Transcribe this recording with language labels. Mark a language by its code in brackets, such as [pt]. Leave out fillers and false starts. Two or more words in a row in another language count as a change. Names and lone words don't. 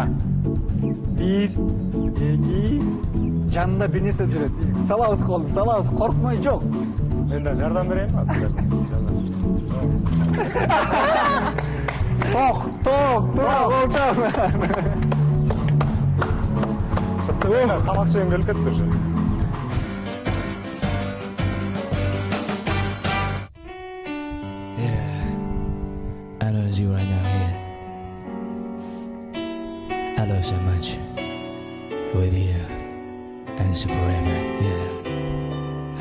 [ky] 1, 2, жанында бир нерсе жүрөт. Салабыз колду, коркмой жок. Мен да жардам берейин азыр. Ток, болчу. Тамак жегим келип кетти уже. [en] I love you right now here. I love so much. With you and it's forever, yeah.